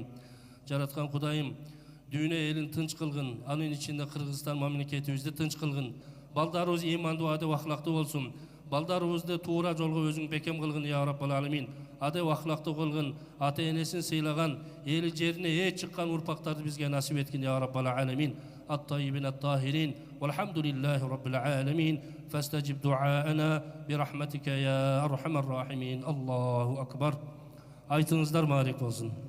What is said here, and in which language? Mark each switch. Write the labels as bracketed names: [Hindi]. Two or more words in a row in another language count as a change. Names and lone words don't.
[Kyrgyz] Жараткан Кудайым, дүйнө элин тынч кылгын, анын ичинде Кыргызстан мамлекетибизди тынч кылгын. Балдарыбыз имандуу, адеп ахлактуу болсун. Балдарыбызды туура жолго өзүң бекем кылгын [Arabic] يا رب العالمين. [Kyrgyz] Адеп ахлактуу кылгын, ата энесин сыйлаган, эли жерине чыккан урпактарды бизге насип эткин [Arabic] يا رب العالمين. الطيبين الطاهرين والحمد لله رب العالمين فاستجب دعاءنا برحمتك يا أرحم الراحمين. الله أكبر. [Kyrgyz] Aytыңыздар маарик болсун.